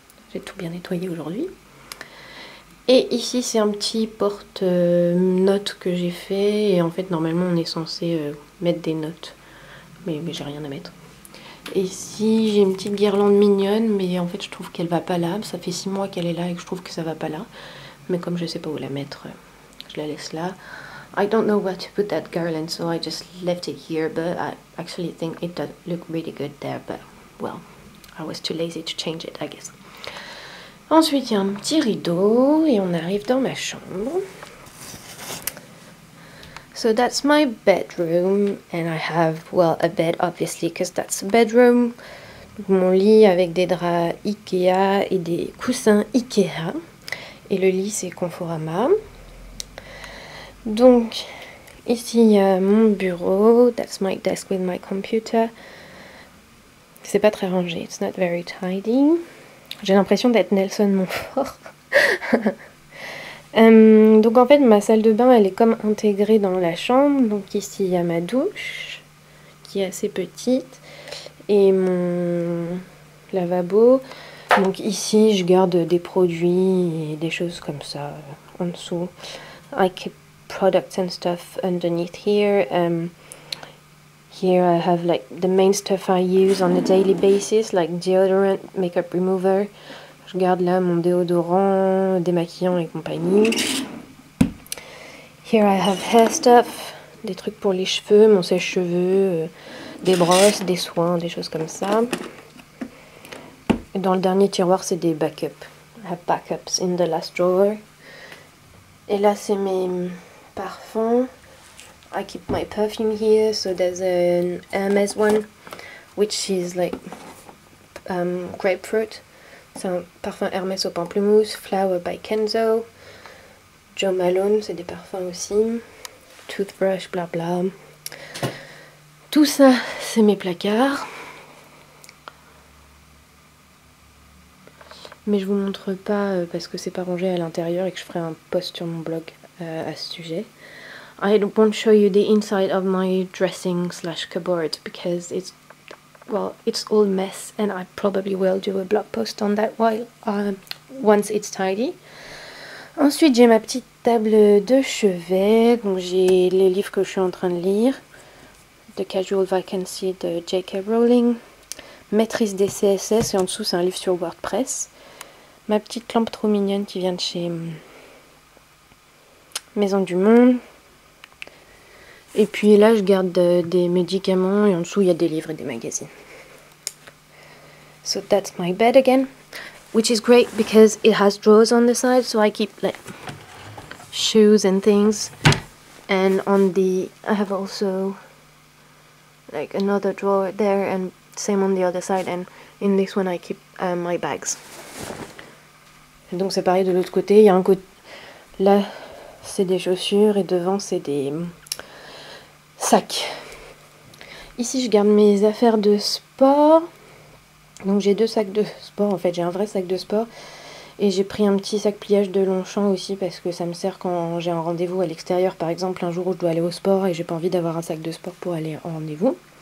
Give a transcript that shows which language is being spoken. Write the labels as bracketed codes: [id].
[fr] J'ai tout bien nettoyé aujourd'hui. Et ici c'est un petit porte-notes que j'ai fait. Et en fait normalement on est censé mettre des notes. Mais j'ai rien à mettre. Et ici j'ai une petite guirlande mignonne. Mais en fait je trouve qu'elle va pas là. Ça fait 6 mois qu'elle est là et que je trouve que ça va pas là. Mais comme je sais pas où la mettre, je la laisse là. [en] I don't know where to put that garland, so I just left it here. But I actually think it does look really good there. But well, I was too lazy to change it, I guess. [fr] Ensuite, il y a un petit rideau et on arrive dans ma chambre. [en] So that's my bedroom and I have, well, a bed obviously because that's a bedroom. [fr] Mon lit avec des draps Ikea et des coussins Ikea. Et le lit c'est Conforama. Donc ici il y a mon bureau. [en] That's my desk with my computer. [fr] C'est pas très rangé, [en] it's not very tidy. [fr] J'ai l'impression d'être Nelson Montfort. Donc en fait ma salle de bain elle est comme intégrée dans la chambre. Donc ici il y a ma douche qui est assez petite et mon lavabo. Donc ici je garde des produits et des choses comme ça en dessous. [en] I keep products and stuff underneath here. Here I have like the main stuff I use on a daily basis, like deodorant, makeup remover. [fr] Je garde là mon déodorant, démaquillant et compagnie. [en] Here I have hair stuff, [fr] des trucs pour les cheveux, mon sèche-cheveux, des brosses, des soins, des choses comme ça. Et dans le dernier tiroir, c'est des backups. [en] I have backups in the last drawer. [fr] Et là, c'est mes parfums. [en] I keep my perfume here, so there's an Hermes one, which is like grapefruit. [fr] C'est un parfum Hermès au pamplemousse. Flower by Kenzo. Jo Malone, c'est des parfums aussi. Toothbrush, blabla. Tout ça, c'est mes placards. Mais je vous montre pas parce que c'est pas rangé à l'intérieur et que je ferai un post sur mon blog à ce sujet. [en] I won't show you the inside of my dressing / cupboard because it's, well, it's all mess and I probably will do a blog post on that once it's tidy. [fr] Ensuite j'ai ma petite table de chevet, donc j'ai les livres que je suis en train de lire. The Casual Vacancy de J.K. Rowling, Maîtrise des CSS et en dessous c'est un livre sur WordPress. Ma petite lampe trop mignonne qui vient de chez Maison du Monde. Et puis là, je garde des médicaments et en dessous, il y a des livres et des magazines. [en] So that's my bed again, which is great because it has drawers on the side, so I keep like shoes and things. And on the, I have also like another drawer there and same on the other side. And in this one, I keep my bags. [fr] Et donc c'est pareil de l'autre côté. Il y a un côté, là, c'est des chaussures et devant, c'est des sac. Ici je garde mes affaires de sport. Donc j'ai 2 sacs de sport en fait. J'ai un vrai sac de sport et j'ai pris un petit sac pliage de Longchamp aussi parce que ça me sert quand j'ai un rendez-vous à l'extérieur, par exemple un jour où je dois aller au sport et j'ai pas envie d'avoir un sac de sport pour aller en rendez-vous.